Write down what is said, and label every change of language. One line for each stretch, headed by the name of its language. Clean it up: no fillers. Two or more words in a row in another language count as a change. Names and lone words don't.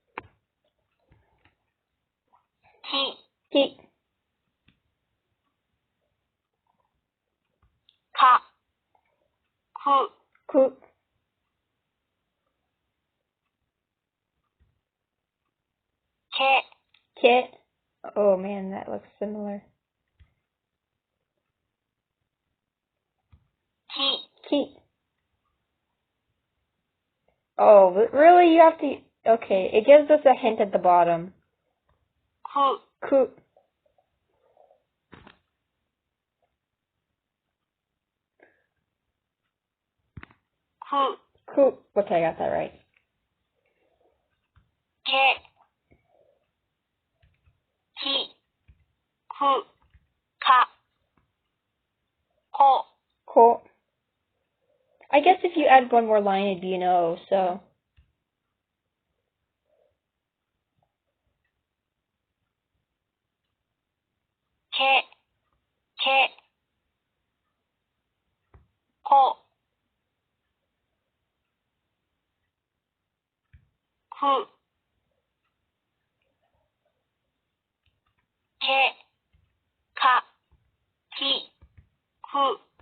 English: Ki. Ka. Ku. Ku. Kit. Kit. Oh man, that looks similar. Keep. Keep. Oh, but really? You have to... Okay, it gives us a hint at the bottom. Coop. Coop. Coop. Coop. Okay, I got that right. Get. Keep. Coop. Cop. Cool. Cool. I guess if you add one more line, it'd be an O, so. Ke, ko, ku, ke, ka, ki, ku.